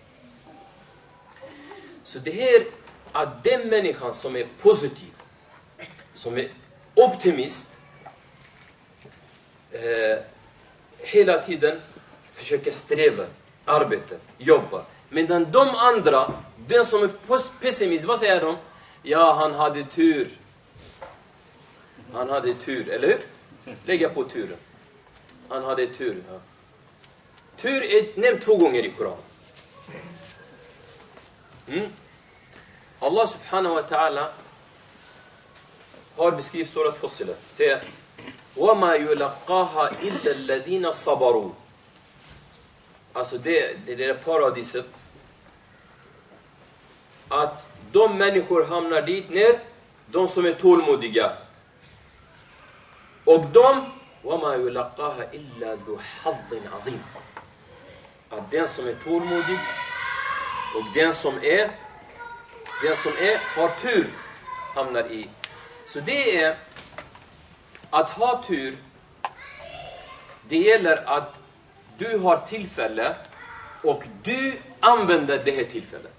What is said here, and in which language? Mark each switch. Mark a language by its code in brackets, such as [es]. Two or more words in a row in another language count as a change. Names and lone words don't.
[sv] Så det här att den människan som är positiv, som är optimist, hela tiden försöker sträva, arbeta, jobba. Medan de andra, den som är pessimist, vad säger de? Ja, han hade tur. Han hade tur, eller hur? Lägga på turen. Han hade tur. Ja. Tur är nämnt 2 gånger i Koran. [ar] الله سبحانه وتعالى [sv] har beskrivit surat Fussilat. [ar] Säger وَمَا يُلَقَّاهَا إِلَّا الَّذِينَ صَبَرُوا. [sv] Alltså det paradiset. Att de människor hamnar dit ner, de som är tålmodiga. Och de [ar] وَمَا يُلَقَّاهَا إِلَّا ذُو حَظٍ عَظِيمٍ. [sv] Att den som är tålmodig och den som är har tur hamnar i. Så det är att ha tur. Det gäller att du har tillfälle och du använder det här tillfället.